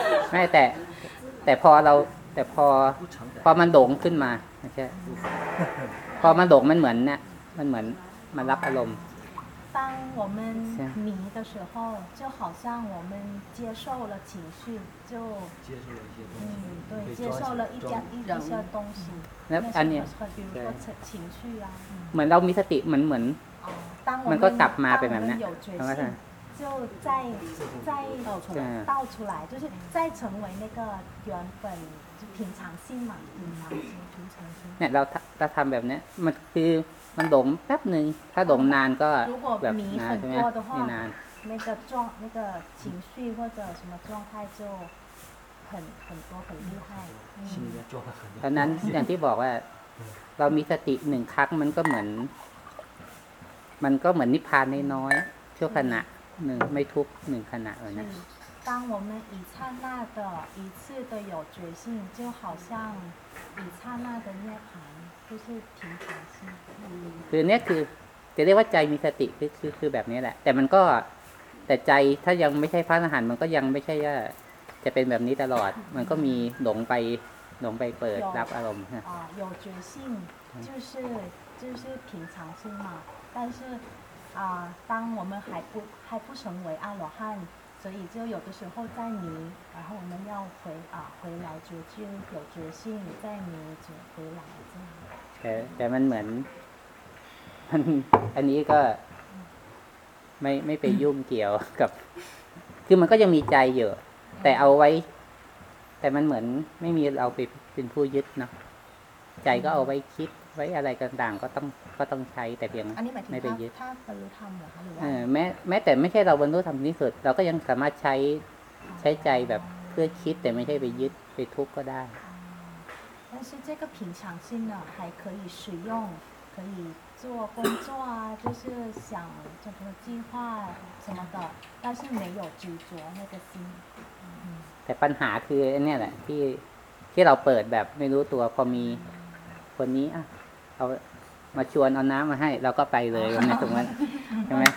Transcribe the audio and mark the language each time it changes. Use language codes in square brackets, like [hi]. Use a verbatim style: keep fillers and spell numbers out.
[th] ไม่แต่แต่พอเราแต่พอพอมันหลงขึ้นมาไม่ใช่พอมันหลงมันเหมือนเนี่ยมันเหมือนมันรับอารมณ์ [zh] 当我们迷的时候就好像我们接受了情绪就接受了一些东西对接受了一点一些东西 [th] แล้วอันเนี้ย [zh] 比如说情绪啊 [th] เหมือนเรามีสติมันเหมือนมันก็กลับมาเป็นแบบนั้น [zh] 就再再倒出来，倒出来就是再成为那个原本就平常心嘛，平常心，平常心。 [th] เนี่ยเราเราทำแบบนี้มันคือมันหลงแป๊บนึงถ้าหลงนานก็แบบนานใช่ไหมไม่นาน [zh] 那个状那个情绪或者什么状态就很很多很厉害。 [th] ตอนนั้นอย่างที่บอกว่าเรามีสติหนึ่งครั้งมันก็เหมือน มันก็เหมือนนิพพานน้อยๆชั่วขณะหนึ่งไม่ทุกหนึ่งขณะเลยนะ [zh] 当我们一刹那的一次的有觉性，就好像一刹那的涅槃，就是平常心。 [th] คือเนี่ยคือจะเรียกว่าใจมีสติคือคือคือแบบนี้แหละแต่มันก็แต่ใจถ้ายังไม่ใช่พระอรหันต์มันก็ยังไม่ใช่ว่าจะเป็นแบบนี้ตลอดมันก็มีหลงไปหลงไปเปิดรับอารมณ์ [zh] อ่า有觉性就是就是平常心嘛但是啊当我们还不还不成为阿罗汉所以就有的时候在迷，然后我们要回啊回来就就有决心在迷就回来这样。 [th] แต่แต่มันเหมือนมันอันนี้ก็ไม่ไม่ไปยุ่งเกี่ยวกับคือมันก็ยังมีใจอยู่แต่เอาไว้แต่มันเหมือนไม่มีเราไปเป็นผู้ยึดเนาะใจก็เอาไว้คิดไว้อะไรต่างๆก็ต้องก็ต้องใช้แต่เพียงไม่ไปยึด ถ้าบรรลุธรรมเหรอคะหรือว่า แม้แม้แต่ไม่ใช่เราบรรลุธรรมนี่สุดเราก็ยังสามารถใช้ใช้ใจแบบเพื่อคิดแต่ไม่ใช่ไปยึดไปทุกข์ก็ได้ [zh] 但是这个平常心呢还可以使用可以做工作啊就是想什么计划什么的但是没有执着那个心 [th] แต่ปัญหาคืออันนี้แหละที่ที่เราเปิดแบบไม่รู้ตัวพอมีคนนี้อ่ะเอามาชวนเอาน้ำมาให้เราก็ไปเลยตรงนั้นตรงนั้นใช่ไหม